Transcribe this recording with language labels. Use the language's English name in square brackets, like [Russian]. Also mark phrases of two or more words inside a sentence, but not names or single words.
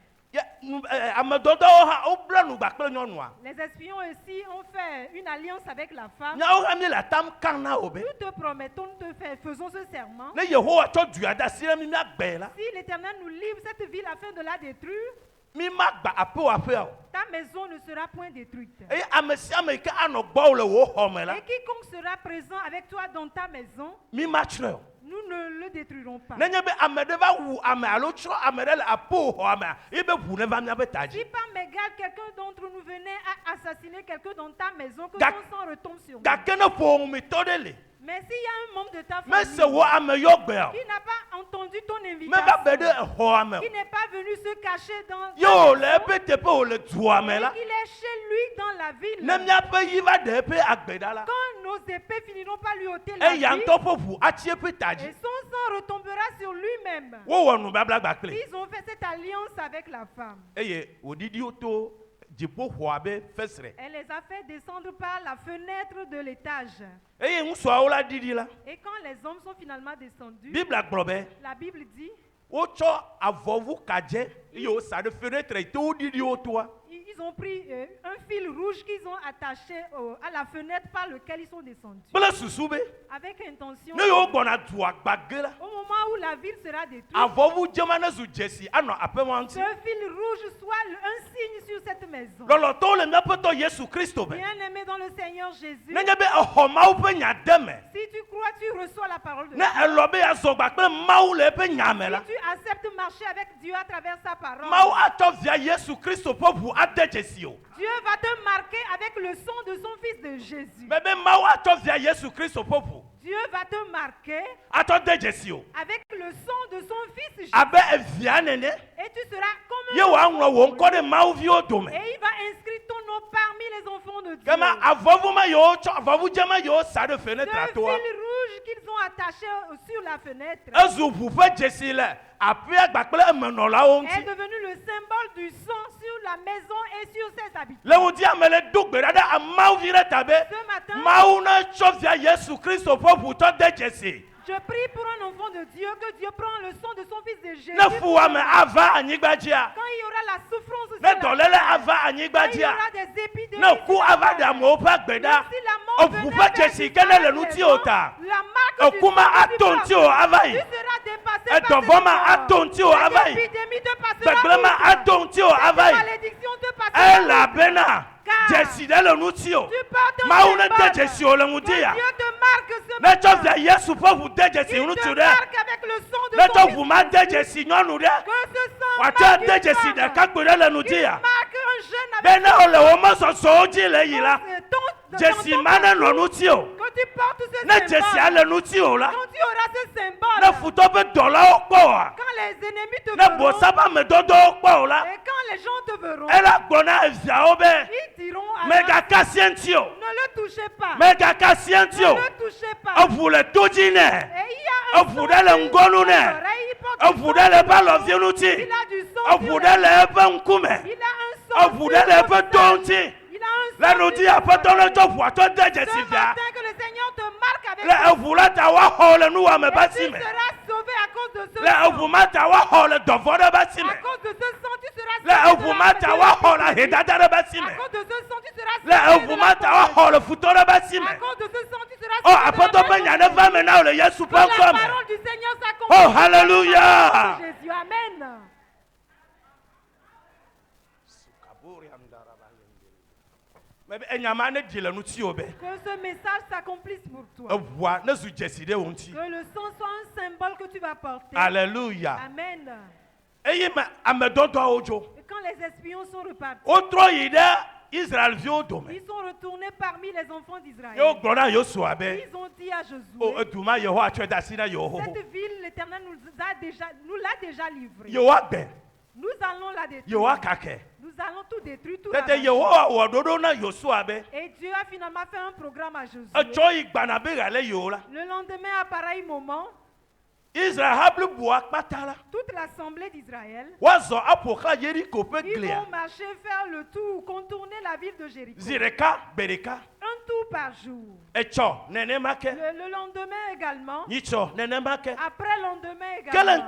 [Ewe] Ame dɔdɔwo hã wobla nu gba kple nyɔnua. [French] Les espions aussi ont fait une alliance avec la femme. [Ewe] Nyawo hã mi le atam kam na wo be. [French] Nous te promettons, nous te faisons ce serment. [Ewe] Ne Yehowa tsɔ du ya de asi ɖe mi miagbãe la. [French] Si l'Éternel nous livre cette ville afin de la détruire, [Ewe] Mi ma gba aƒe wo aƒea o. [French] ta maison ne sera point détruite. [Ewe] Eye ame sia ame yi ke anɔ gbɔwò le wò xɔ me la. [French] Et quiconque sera présent avec toi dans ta maison, [Ewe] Mi ma tsrɔ̃e o. [French] nous ne le détruirons pas. [Ewe] Nenye be ame ɖe va wu ame alo tsrɔ̃ ame ɖe le aƒe xɔa mea, ye be ʋu ne va miaƒe ta dzi. [French] Si par mégarde quelqu'un d'entre nous venait à assassiner quelqu'un dans ta maison, que [Ewe] Ga- [French] son sang retombe sur nous. [Ewe] Gake ne ƒometɔ ɖe le. [French] Mais s'il y a un membre de ta [Ewe] Mese [French] famille [Ewe] wò ame yɔ gbea o. [French] qui n'a pas entendu ton [Ewe] Me va be ɖe [French] invitation, [Ewe] exɔa me o. [French] qui n'est pas venu se cacher dans ta [Ewe] Ye wò le [French] maison, [Ewe] eƒe teƒe wò le dua me [French] et [Ewe] la. [French] qu'il est chez lui dans la ville, [Ewe] Ne miaƒe yi va ɖe eƒe agbeɖa la. [French] quand nos épées finiront par lui ôter la [Ewe] Eya [French] vie, [Ewe] ŋutɔ ƒe ʋu atsi eƒe ta [French] et [Ewe] dzi. [French] son sang retombera sur lui-même. [Ewe] Wowɔ nubabla gba kple. [French] Ils ont fait cette alliance avec la femme. [Ewe] Eye wòɖiɖiwo to dziƒoxɔa be fesre. [French] Elle les a fait descendre par la fenêtre de l'étage. [Ewe] Eye ŋusɔawo la ɖiɖi la. [French] Et quand les hommes sont finalement descendus, [Ewe] Bibla gblɔ be [French] la Bible dit, [Ewe] wotsɔ avɔvu kadze eye wosa ɖe fenetre yi to woɖiɖiwo toa. [French] ils ont pris un fil rouge qu'ils ont attaché à la fenêtre par lequel ils sont descendus. [Ewe] Kple susu be [French] Avec intention, [Ewe] ne yewo gbɔna dua gbage la. [French] au moment où la ville sera détruite, [Ewe] Avɔvu dzema ne zu dzesi anɔ aƒema [French] ce [Ewe] ŋuti. [French] fil rouge soit un signe sur cette maison. [Ewe] Lɔlɔtɔwo le míaƒe tɔ Yesu Kristo be. [French] Bien-aimé dans le Seigneur Jésus, [Ewe] Nenye be exɔ Mawu ƒe nya de me. [French] si tu crois, tu reçois la parole de [Ewe] Ne [French] Dieu. [Ewe] elɔ be yeazɔ gba kple Mawu le eƒe nya me la. [French] Si tu acceptes marcher avec Dieu à travers sa parole, [Ewe] Mawu atsɔ via Yesu Kristo ƒe ʋu ade dzesi o. [French] Dieu va te marquer avec le sang de son Fils de Jésus. [Ewe] Be Mawu atsɔ via Yesu Kristo ƒe ʋu [French] Dieu va te marquer [Ewe] atsɔ de dzesi o. [French] avec le sang de son Fils Jésus. [Ewe] Abe evia nene. [French] Et tu seras comme [Ewe] Ye wòaŋlɔ wò ŋkɔ ɖe Mawuviwo dome. [French] Et il va inscrire ton nom parmi les enfants de Dieu. [Ewe] Kema avɔvu ma yewo tsɔ avɔvu dze ma yewo sa ɖe fenetra [French] Ce [Ewe] toa. [French] fil rouge qu'ils ont attaché sur la fenêtre [Ewe] Ezu ʋu ƒe dzesi le aƒea gba kple emenɔlawo [French] est [Ewe] ŋuti. [French] devenu le symbole du sang sur la maison et sur ses habitants. [Ewe] Le ŋuti ame le do gbe ɖa ɖe Mawuvi ɖe ta be [French] Ce matin, [Ewe] Mawu ne tsɔ via Yesu Kristo ƒe ʋutɔ de dzesi. [French] je prie pour un enfant de Dieu que Dieu prend le sang de son Fils de Jésus. [Ewe] Ne fuwame ava anyigba dzia. [French] Quand il y aura la souffrance sur [Ewe] Ne [French] la [Ewe] dɔléle [French] terre, [Ewe] ava anyigba [French] quand il y [Ewe] dzia. [French] aura des épidémies, [Ewe] Ne ku ava ɖe amewo ƒe agbe ɖa. [French] si la mort [Ewe] Eʋu [French] venait [Ewe] ƒe [French] vers [Ewe] dzesi ke ne le ŋuti o ta. [French] la marque du [Ewe] Ekuma [French] sang [Ewe] ato [French] du [Ewe] ŋuti o ava [French] tu [Ewe] yi. [French] seras dépassé par [Ewe] Edɔvɔ ma [French] cette [Ewe] ato ŋuti o ava yi. [French] épidémie te passera [Ewe] Gbegblẽ ma [French] outre. [Ewe] ato ŋuti o ava [French] Cette [Ewe] yi. [French] malédiction te passera outre. [Ewe] Elabena dzesi ɖe le ŋuti o. Mawu ne de dzesi o le ŋuti ya. [French] Dieu te marque ce [Ewe] Ne tsɔ [French] matin. [Ewe] via Yesu ƒe ʋu de dzesi [French] Il [Ewe] ŋuti [French] te [Ewe] ɖe. [French] marque avec le sang de [Ewe] Ne [French] ton [Ewe] tsɔ [French] Fils [Ewe] ʋu ma de dzesi nyɔnu ɖe. [French] Que ce sang [Ewe] Wòatsɔ [French] marque [Ewe] de [French] une [Ewe] dzesi [French] femme. [Ewe] ɖekakpui ɖe le ŋuti ya. [French] Marque un jeune [Ewe] Be [French] avec [Ewe] ne wole wo me zɔzɔwo dzi le yi la. [French] ton [Ewe] Dzesi ma ne nɔ ŋuti o. [French] Quand tu portes ce [Ewe] Ne dzesia [French] symbole, [Ewe] le ŋuti o la. [French] quand tu auras ce symbole, [Ewe] Ne futɔ ƒe dɔlawo kpɔ oa. [French] quand les ennemis te [Ewe] Ne [French] verront, [Ewe] bosa ƒe amedɔdɔwo kpɔ o la. [French] et quand les gens te verront, [Ewe] Ela gblɔ na eviawo be. [French] ils diront à [Ewe] Megakasi eŋuti o. [French] ne le touchez pas. [Ewe] Megakasi eŋuti o. [French] Ne le touchez pas. [Ewe] Eʋu le to dzi nɛ. [French] Et il y a un [Ewe] Eʋu [French] sang [Ewe] ɖe le [French] sur [Ewe] ŋgɔnu [French] son [Ewe] nɛ. [French] oreille, il porte [Ewe] Eʋu ɖe le eƒe alɔvi ŋuti. [French] Il a du sang [Ewe] Eʋu [French] sur [Ewe] ɖe le [French] les- [Ewe] eƒe ŋkume. [French] Il a un sang [Ewe] Eʋu [French] sur [Ewe] ɖe le [French] son [Ewe] eƒe to [French] visage. [Ewe] ŋuti. [French] Il a un [Ewe] Le [French] sang [Ewe] ŋuti [French] sur son [Ewe] aƒetɔ ne [French] oreille. [Ewe] tsɔ ʋua tsɔ de [French] Ce [Ewe] dzesi via. [French] matin que le Seigneur te marque avec [Ewe] Le [French] son [Ewe] eʋu la ta woaxɔ le nuwɔame [French] Et [Ewe] be [French] tu [Ewe] si me. [French] seras sauvé à cause de ce [Ewe] Le [French] sang. [Ewe] eʋu ma ta woaxɔ le dɔvɔ ɖe be si me. [French] À cause de ce sang, tu seras [Ewe] Le [French] sauvé de [Ewe] eʋu [French] la [Ewe] ma ta woaxɔ le ahedada ɖe be si [French] À [Ewe] me. [French] cause de ce sang, tu seras [Ewe] Le [French] sauvé de [Ewe] eʋu [French] la [Ewe] ma ta [French] pauvreté. [Ewe] woaxɔ le futɔ ɖe be si [French] À [Ewe] me. [French] cause de ce sang, tu seras [Ewe] O [French] sauvé de [Ewe] aƒetɔ [French] la [Ewe] ƒe nya ne va me na wo le Yesu ƒe [French] Que la [Ewe] ŋkɔ me. [French] parole du Seigneur s'accomplisse. Oh, hallelujah. Jésus, amen. [Ewe] Mebe enyama ne dzi le ŋuti o be. [French] Que ce message s'accomplisse pour toi. [Ewe] Eʋua ne zu dzesi ɖe wo ŋuti. [French] Que le sang soit un symbole que tu vas porter. Alléluia. Amen. [Ewe] Eye me ame dɔdɔawo dzo. [French] Et quand les espions sont repartis, [Ewe] Wotrɔ yi ɖe Israelviwo dome. [French] ils sont retournés parmi les enfants d'Israël. [Ewe] Ye wogblɔ na Yosua be. [French] Ils ont dit à [Ewe] O [French] Josué, [Ewe] edu ma Yehowa tsɔe de asi na yewo xoxo. [French] cette ville, l'Éternel nous l'a déjà livrée. [Ewe] Yewoa gbɛ. [French] Nous allons la détruire. [Ewe] Yewoa kakɛ. [French] Nous allons tout détruire, tout [Ewe] Tete [French] arracher. [Ewe] Yehowa wɔ ɖoɖo na Yosua be. [French] Et Dieu a finalement fait un programme à Josué. [Ewe] Etsɔ yi gbana be yealé yewo la. [French] Le lendemain, à pareil moment, Toute l'assemblée d'Israël, ils vont marcher, faire le tour, contourner la ville de Jéricho. Un tour par jour. Le lendemain également. Après le lendemain également.